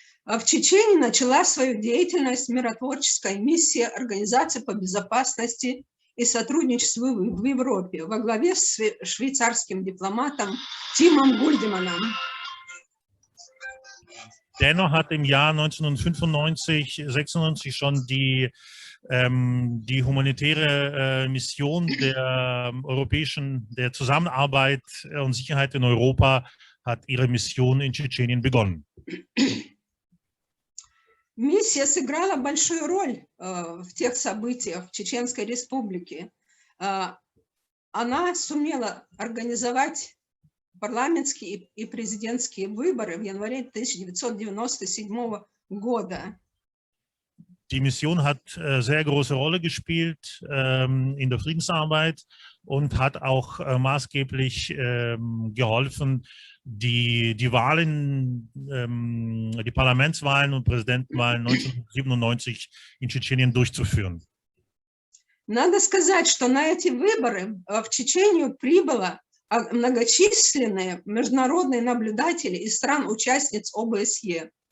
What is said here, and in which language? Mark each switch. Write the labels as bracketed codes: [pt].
[ru] В Чечне начала свою деятельность миротворческая миссия Организации по безопасности и сотрудничеству в Европе во главе с швейцарским дипломатом Тимом Гульдеманом. [de] Dennoch hat im Jahr 1995, 96 schon die humanitäre Mission der Zusammenarbeit und Sicherheit in Europa hat ihre Mission in Tschetschenien begonnen. [ru] Миссия сыграла большую роль в тех событиях в Чеченской Республике. Она сумела организовать парламентские и президентские выборы в январе 1997 года. [de] Die Mission hat sehr große Rolle gespielt in der Friedensarbeit und hat auch maßgeblich geholfen, die Wahlen, die Parlamentswahlen und Präsidentenwahlen 1997 in Tschetschenien durchzuführen. [ru] Надо сказать, что на эти выборы в Чечению прибыло многочисленные международные наблюдатели из стран-участниц ОБСЕ.